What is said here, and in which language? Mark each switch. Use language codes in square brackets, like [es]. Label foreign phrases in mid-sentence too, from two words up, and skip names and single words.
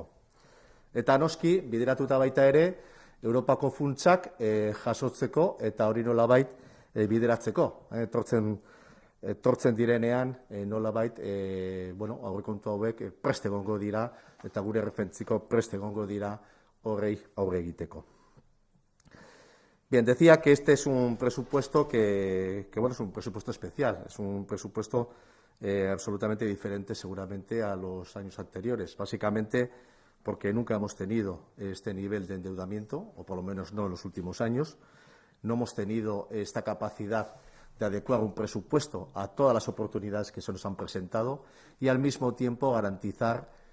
[eu] Eta noski, bideratuta baita ere, Europako funtsak jasotzeko eta hori nolabait bideratzeko. Etortzen direnean nolabait aurrekontu hauek prest egongo dira eta gure referentziko prest egongo dira horrei aurre egiteko. [es] Bien, decía que este es un presupuesto que es un presupuesto especial, es un presupuesto absolutamente diferente seguramente a los años anteriores, básicamente porque nunca hemos tenido este nivel de endeudamiento, o por lo menos no en los últimos años, no hemos tenido esta capacidad de adecuar un presupuesto a todas las oportunidades que se nos han presentado y al mismo tiempo garantizar